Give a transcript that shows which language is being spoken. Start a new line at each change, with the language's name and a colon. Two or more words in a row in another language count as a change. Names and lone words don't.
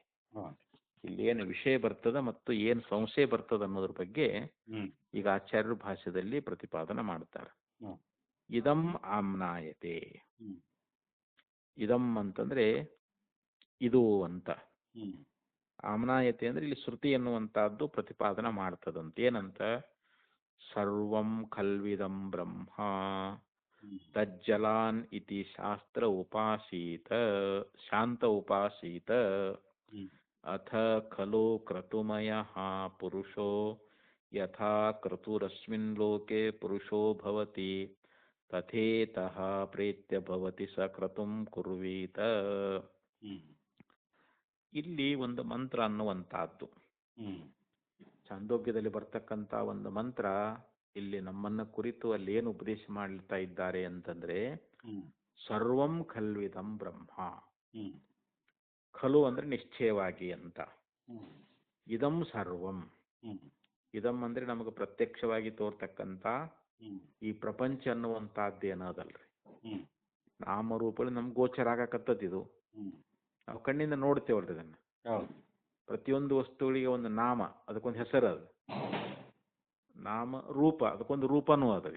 Kannada: ಇಲ್ಲಿ ಏನು ವಿಷಯ ಬರ್ತದ ಮತ್ತು ಏನು ಸಂಶಯ ಬರ್ತದ ಅನ್ನೋದ್ರ ಬಗ್ಗೆ ಈಗ ಆಚಾರ್ಯರು ಭಾಷ್ಯದಲ್ಲಿ ಪ್ರತಿಪಾದನೆ ಮಾಡ್ತಾರೆ.
Sanskrit: ಇದಂ ಆಮ್ನಾಯತೆ.
Kannada: ಇದಂ ಅಂತಂದ್ರೆ ಇದು ಅಂತ. ಆಮ್ನಾಯತೆ ಅಂದ್ರೆ ಇಲ್ಲಿ ಶ್ರುತಿ ಎನ್ನುವಂತಹದ್ದು ಪ್ರತಿಪಾದನೆ ಮಾಡ್ತದಂತ. ಏನಂತ?
Sanskrit: ಸರ್ವಂ ಖಲ್ವಿದಂ ಬ್ರಹ್ಮ ತಜ್ಜಲಾನ್ ಇತಿ ಶಾಸ್ತ್ರ ಉಪಾಸೀತ ಶಾಂತ ಉಪಾಸೀತ ಅಥ ಖಲು ಕ್ರತುಮಯಃ ಪುರುಷೋ ಯಥಾ ಕ್ರತುರಸ್ಮಿನ್ ಲೋಕೆ ಪುರುಷೋ ಭವತಿ ತಥೇತಃ ಪ್ರೇತ್ಯ ಭವತಿ ಸ ಕ್ರತುಂ ಕುರ್ವೀತ.
Kannada: ಇಲ್ಲಿ ಒಂದು ಮಂತ್ರ ಅನ್ನುವಂತಹದ್ದು, ಛಾಂದೋಗ್ಯದಲ್ಲಿ ಬರ್ತಕ್ಕಂಥ ಒಂದು ಮಂತ್ರ ಇಲ್ಲಿ ನಮ್ಮನ್ನ ಕುರಿತು ಅಲ್ಲಿ ಏನು ಉಪದೇಶ ಮಾಡ್ತಾ ಇದ್ದಾರೆ ಅಂತಂದ್ರೆ,
Sanskrit: ಸರ್ವಂ ಖಲ್ವಿದಂ ಬ್ರಹ್ಮ.
Kannada: ಖಲು ಅಂದ್ರೆ ನಿಶ್ಚಯವಾಗಿ ಅಂತ.
Sanskrit: ಇದಂ ಸರ್ವಂ,
Kannada: ಇದಂ ಅಂದ್ರೆ ನಮಗೆ ಪ್ರತ್ಯಕ್ಷವಾಗಿ ತೋರ್ತಕ್ಕಂಥ ಈ ಪ್ರಪಂಚ ಅನ್ನುವಂತಹದ್ದೇನದಲ್ರಿ, ನಾಮರೂಪಗಳು ನಮ್ಗೆ ಗೋಚರ ಆಗಕತ್ತದಿದು. ನಾವು ಕಣ್ಣಿಂದ ನೋಡ್ತೇವಲ್ರಿ ಇದನ್ನ. ಪ್ರತಿಯೊಂದು ವಸ್ತುಗಳಿಗೆ ಒಂದು ನಾಮ, ಅದಕ್ಕೊಂದು ಹೆಸರು. ಅದು ನಾಮ ರೂಪ, ಅದಕ್ಕೊಂದು ರೂಪನೂ ಅದ್ರಿ.